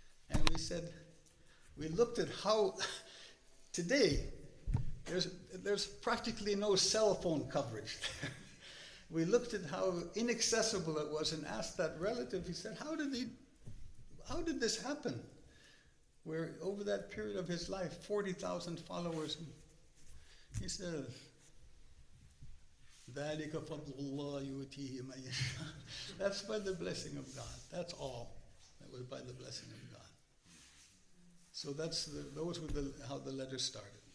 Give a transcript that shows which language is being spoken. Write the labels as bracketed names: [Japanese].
[English] And we looked at how today there's practically no cell phone coverage. We looked at how inaccessible it was and asked that relative, he said, how did this happen? Where over that period of his life, 40,000 followers. He said, [Arabic] ذَلِكَ فَضْلُ اللَّهِ يُؤْتِيهِ مَن يَشَاءُ. [English] That's by the blessing of God. That's all. That was by the blessing of God. So those were how the letters started.